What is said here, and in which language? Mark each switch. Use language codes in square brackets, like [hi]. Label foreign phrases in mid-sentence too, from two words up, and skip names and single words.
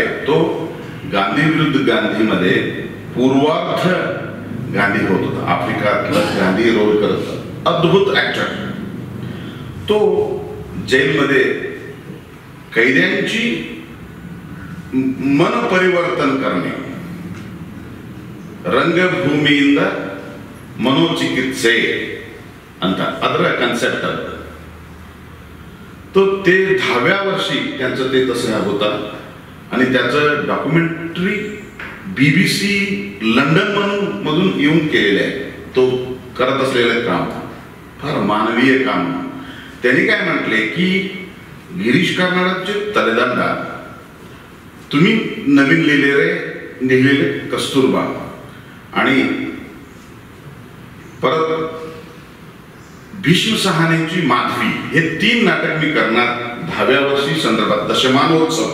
[mr] तो गांधी विरुद्ध गांधीमध्ये पूर्वार्ध गांधी होत होता, आफ्रिकातलं गांधी रोल करत होता. अद्भुत ऍक्टर. तो जेलमध्ये कैद्यांची मन परिवर्तन करणे, [kn] ರಂಗಭೂಮಿಯಿಂದ ಮನೋಚಿಕಿತ್ಸೆ ಅಂತ ಅದರ ಕಾನ್ಸೆಪ್ಟ್ ಅದು. [mr] तो ते 10व्या वर्षी त्यांचं ते तसं होता आणि त्याचं डॉक्युमेंटरी BBC लंडन मधून येऊन केलेलं आहे. तो करत असलेलं काम फार मानवीय काम. त्यांनी काय म्हटले की गिरीश कार्नाडचे तलेदंडा तुम्ही नवीन लिहिलेले कस्तुरबा आणि परत भीष्म सहानेची माधवी हे 3 नाटक मी करणार 10व्या वर्षी संदर्भात दशमानोत्सव.